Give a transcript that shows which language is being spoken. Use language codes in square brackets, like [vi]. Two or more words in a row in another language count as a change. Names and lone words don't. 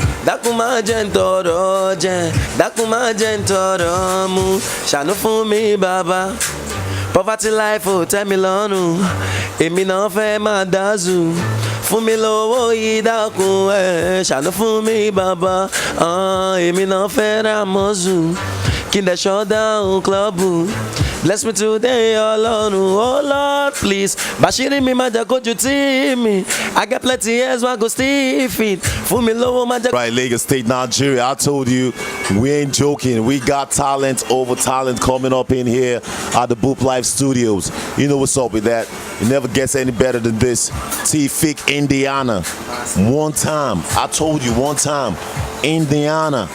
[yo] Dákun má jẹ́ n tọrọ jẹ, dákun má jẹ́ n tọrọ mu. Ṣàánú fún mi bàbá, [en] poverty life [yo] ò tẹ́ mi lọ́rùn. Èmi náà fẹ́ máa dázù. Fún mi lówó yìí dákun ẹ̀. Ṣàánú fún mi bàbá, èmi náà fẹ́ ra mọ́zù. Kí n dẹ̀ [en] shut down club. Bless me today, Ọlọ́run, oh Lord, please. [yo] Bàṣírí mi má jẹ́ kójú tì mí. [en] I got plenty years, why go still fit. [yo] Fún mi lówó má jẹ́. [en] Right, Lagos State, Nigeria. I told you, we ain't joking. We got talent over talent coming up in here at the Boop Live Studios. You know what's up with that. It never gets any better than this. TIFFIK Indiana. One time. I told you, one time. Indiana.